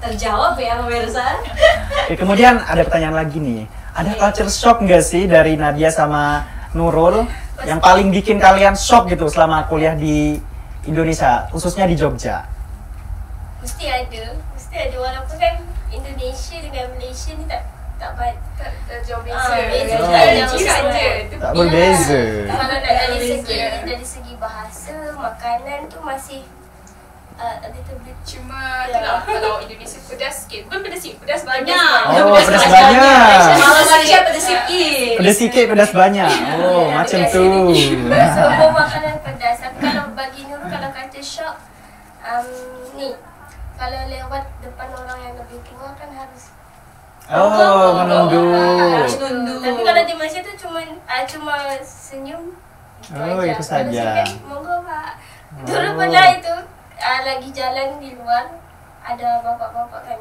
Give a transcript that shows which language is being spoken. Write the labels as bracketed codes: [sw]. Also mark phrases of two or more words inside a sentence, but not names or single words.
[id] Terjawab ya pemirsa. Oke, kemudian ada pertanyaan lagi nih. Ada [en] culture shock [id] nggak sih dari Nadia sama Nurul yang paling bikin kalian shock gitu selama kuliah di Indonesia, khususnya di Jogja? [ms] Mesti ada walaupun kan Indonesia dengan Malaysia ni tak Jauh beza. Tak berbeza. Kalau nak dari segi bahasa, makanan tu masih [en] little bit. [ms] Cuma itulah, kalau Indonesia pedas sikit. Bukan pedas sikit, pedas banyak. [id] Oh, pedas banyak. [ms] Kalau Malaysia pedas sikit. Pedas sikit, pedas banyak. Oh, macam tu. Semua makanan pedas. Tapi kalau bagi Nurul, kalau kata shock, ni kalau lewat depan orang yang lebih tua kan harus menunduk. [id] Harus nunduk. [ms] Tapi kalau di Malaysia tu cuma senyum gitu [id] Oh, [ms] aja. [id] itu [ms] Kalau [id] saja. [ms] sini kan, monggo Pak. Dulu pernah itu lagi jalan di luar, ada bapak-bapak kan.